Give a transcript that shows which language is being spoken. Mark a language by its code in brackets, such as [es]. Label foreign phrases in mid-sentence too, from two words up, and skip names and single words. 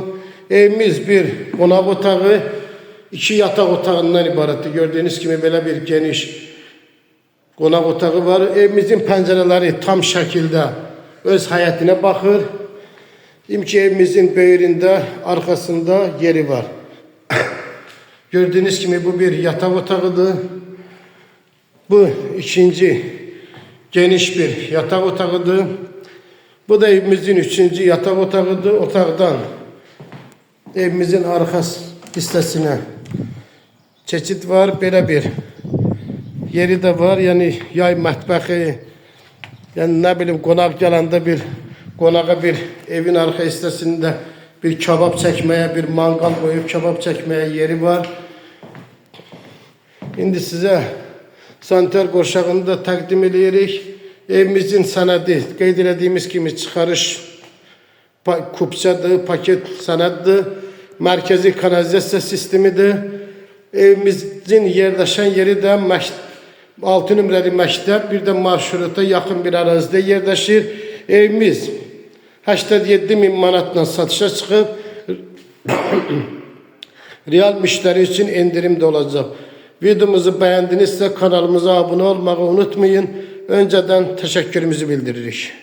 [az] Evimiz bir qonaq otağı, 2 yataq otağından ibarətdir. Gördüyünüz kimi belə bir geniş qonaq otağı var. Evimizin pəncərələri tam şəkildə öz həyətinə baxır. İmki evimizin böyründə, arkasında yeri var. [tr] Gördüğünüz gibi bu bir yatak otağıdır. Bu ikinci geniş bir yatak otağıdır. Bu da evimizin üçüncü yatak otağıdır. [az] Otaqdan evimizin arka hissəsinə keçid var. Belə bir yeri de var. Yani yay mətbəxi, yani [tr] ne bileyim [az] qonaq gələndə bir qonağa bir evin arka hissəsində bir kebab çəkməyə, bir mangal qoyub kebab çəkməyə yeri var. İndi sizə sanitar qoşağını da təqdim edirik. Evimizin sənədi qeyd etdiyimiz kimi çıxarış kupçadır, paket sənəddir. Mərkəzi kanalizasiya sistemidir. Evimizin yerləşən yeri də 6 nömrəli məktəb, bir də marşruta yaxın bir ərazidə yerləşir. Evimiz 87.000 manatla satışa çıxıb, [tr] real müşteri için indirim de olacaq. Videomuzu beğendinizsə kanalımıza abone olmayı unutmayın. Önceden teşekkürümüzü bildiririk.